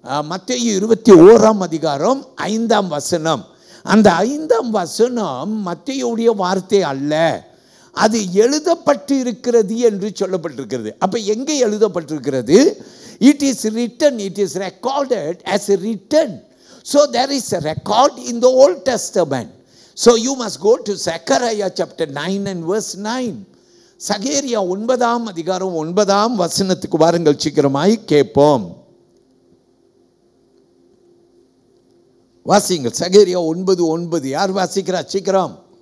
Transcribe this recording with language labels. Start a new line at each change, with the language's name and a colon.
Tamil: மத்தேயு 21ஆம் அதிகாரம் 5ஆம் வசனம். அந்த 5ஆம் வசனம் மத்தேயுடைய வார்த்தை அல்ல, அது எழுதப்பட்டு இருக்கிறது என்று சொல்லப்பட்டிருக்கிறது. அப்ப எங்கே எழுதப்பட்டிருக்கிறது?
English: It is written, it is recorded as written. So there is a record in the Old Testament. So you must go to Zechariah chapter 9 and verse 9.
Tamil: சகேரியா 9ஆம் அதிகாரம் 9ஆம் வசனத்துக்கு வாருங்கள், சீக்கிரமாய் கேட்போம். வாசிங்கள். சகேரியா 9:9. யார் வாசிக்கிறா? சீக்கிரம்.